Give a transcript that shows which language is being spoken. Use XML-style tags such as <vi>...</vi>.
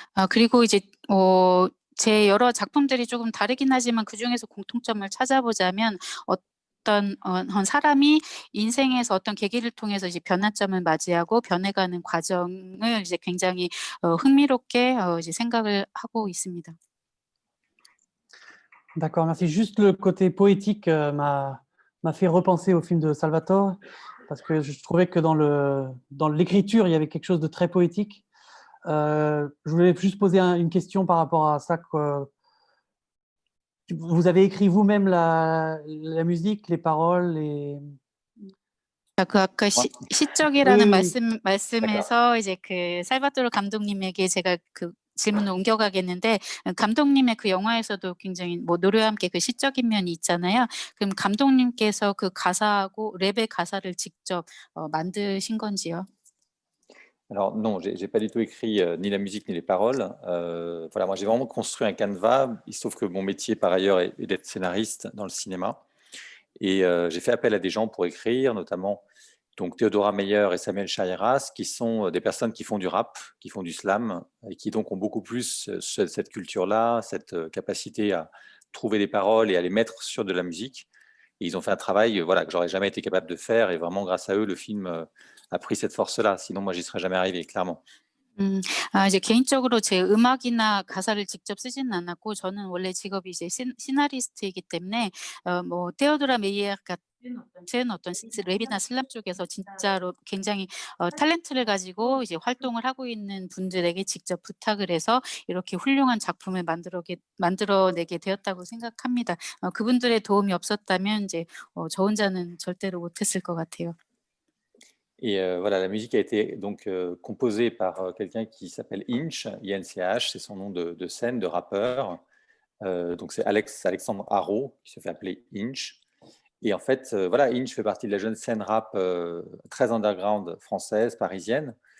<ko>그리고 이제 제 여러 작품들이 조금 다르긴 하지만 그중에서 공통점을 찾아보자면 어떤 한 사람이 인생에서 어떤 계기를 통해서 이제 변화점을 맞이하고 변해가는 과정을 이제 굉장히 흥미롭게 이제 생각을 하고 있습니다.</ko> <fr>D'accord, merci. Juste le côté poétique m'a fait repenser au film de Salvatore, parce que je trouvais que dans l'écriture, il y avait quelque chose de très poétique. Je voulais juste poser une question par rapport à ça. Vous avez écrit vous-même la musique, les paroles,</fr> <ko>그 아까 시적이라는 네. 말씀에서 이제 그 살바토르 감독님에게 제가 그 질문을 옮겨가겠는데, 감독님의 그 영화에서도 굉장히 뭐 노래와 함께 그 시적인 면이 있잖아요. 그럼 감독님께서 그 가사하고 랩의 가사를 직접 만드신 건지요?</ko> <fr>Alors non, j'ai pas du tout écrit ni la musique ni les paroles. Voilà, moi j'ai vraiment construit un canevas. Il se trouve que mon métier par ailleurs est d'être scénariste dans le cinéma. Et j'ai fait appel à des gens pour écrire, notamment donc Théodora Meyer et Samuel Chairas, qui sont des personnes qui font du rap, qui font du slam, et qui donc ont beaucoup plus cette culture-là, cette capacité à trouver des paroles et à les mettre sur de la musique. Et ils ont fait un travail voilà, que j'aurais jamais été capable de faire, et vraiment grâce à eux, le film a pris cette force-là. Sinon, moi, j'y serais jamais arrivé, clairement.</fr> <ko>이제 개인적으로 제 음악이나 가사를 직접 쓰지는 않았고, 저는 원래 직업이 이제 시나리스트이기 때문에 뭐 테오도라 메이어 같은 어떤 랩이나 슬람 쪽에서 진짜로 굉장히 탤런트를 가지고 이제 활동을 하고 있는 분들에게 직접 부탁을 해서 이렇게 훌륭한 작품을 만들어내게 되었다고 생각합니다. 그분들의 도움이 없었다면 이제 저 혼자는 절대로 못했을 것 같아요.</ko> <fr>Et voilà, la musique a été donc composée par quelqu'un qui s'appelle Inch, INCH, c'est son nom de scène, de rappeur. Donc c'est Alexandre Haro, qui se fait appeler Inch. Et en fait, voilà, Inch fait partie de la jeune scène rap très underground française, parisienne.</fr>